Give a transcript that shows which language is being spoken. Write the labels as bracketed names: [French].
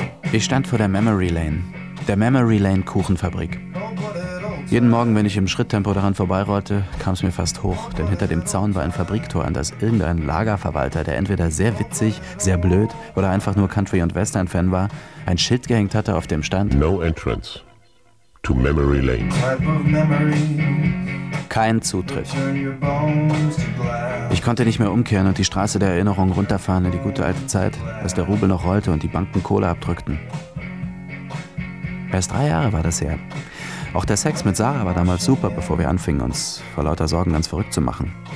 [German] Ich stand vor der Memory Lane. Der Memory Lane Kuchenfabrik. Jeden Morgen, wenn ich im Schritttempo daran vorbeirollte, kam es mir fast hoch, denn hinter dem Zaun war ein Fabriktor, an das irgendein Lagerverwalter, der entweder sehr witzig, sehr blöd oder einfach nur Country- und Western-Fan war, ein Schild gehängt hatte, auf dem stand [English] No entrance to Memory Lane. [German] Kein Zutritt. Ich konnte nicht mehr umkehren und die Straße der Erinnerung runterfahren in die gute alte Zeit, als der Rubel noch rollte und die Banken Kohle abdrückten. Erst 3 Jahre war das her. Auch der Sex mit Sarah war damals super, bevor wir anfingen, uns vor lauter Sorgen ganz verrückt zu machen.